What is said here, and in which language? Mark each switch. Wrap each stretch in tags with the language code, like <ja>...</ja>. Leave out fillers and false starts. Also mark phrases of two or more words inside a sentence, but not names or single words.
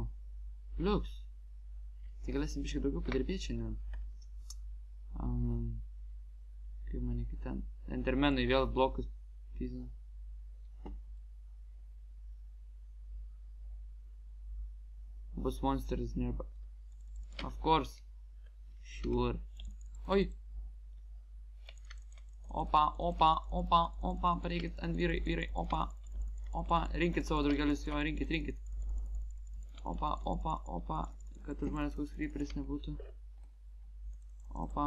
<lt>Liuks. Tai galėsim biškai daugiau padirbėti šiandien. Kaip man iki ten. Endermenai vėl blokus pizina.</lt> <en>Bus monsters nearby. Of course. Sure. Oi. Opa.</en> <lt>Pareikit ant vyrai. Opa. Rinkit savo draugelius, jo, rinkit. Opa. Kad už manęs koks creeperis nebūtų. Opa.</lt>